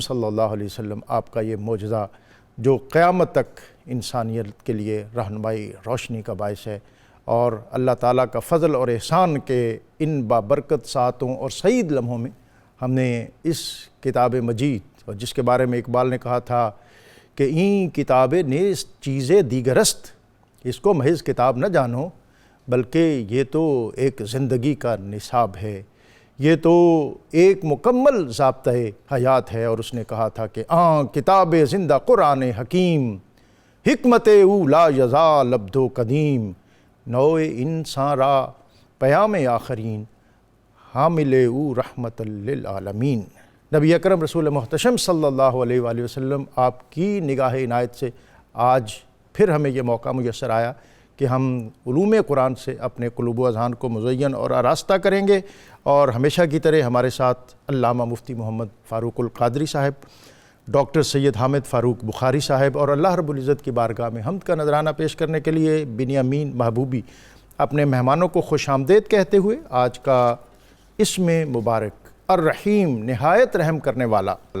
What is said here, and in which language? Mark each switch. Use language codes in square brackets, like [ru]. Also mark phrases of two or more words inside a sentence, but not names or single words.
[ar] صلی اللہ علیہ وسلم [ur] آپ کا یہ معجزہ جو قیامت تک انسانیت کے لیے رہنمائی روشنی کا باعث ہے، اور اللہ تعالیٰ کا فضل اور احسان کے ان بابرکت ساعتوں اور سعید لمحوں میں ہم نے اس کتاب مجید، اور جس کے بارے میں اقبال نے کہا تھا کہ [fa] این کتاب نیست چیزیں دیگرست، [ur] اس کو محض کتاب نہ جانو بلکہ یہ تو ایک زندگی کا نصاب ہے، یہ تو ایک مکمل ضابطۂ حیات ہے۔ اور اس نے کہا تھا کہ [fa] کتاب زندہ قرآن حکیم، حکمت او لا یزال ابد و قدیم، نوع انسان را پیام آخرین، حامل او رحمت للعالمین۔ [ur] نبی اکرم رسول محتشم [ar] صلی اللہ علیہ وآلہ وسلم [ur] آپ کی نگاہ عنایت سے آج پھر ہمیں یہ موقع میسر آیا کہ ہم علوم قرآن سے اپنے قلوب و اذہان کو مزین اور آراستہ کریں گے، اور ہمیشہ کی طرح ہمارے ساتھ علامہ مفتی محمد فاروق القادری صاحب، ڈاکٹر سید حامد فاروق بخاری صاحب، اور اللہ رب العزت کی بارگاہ میں حمد کا نذرانہ پیش کرنے کے لیے بنیامین محبوبی اپنے مہمانوں کو خوش آمدید کہتے ہوئے آج کا اسم مبارک الرحیم، نہایت رحم کرنے والا،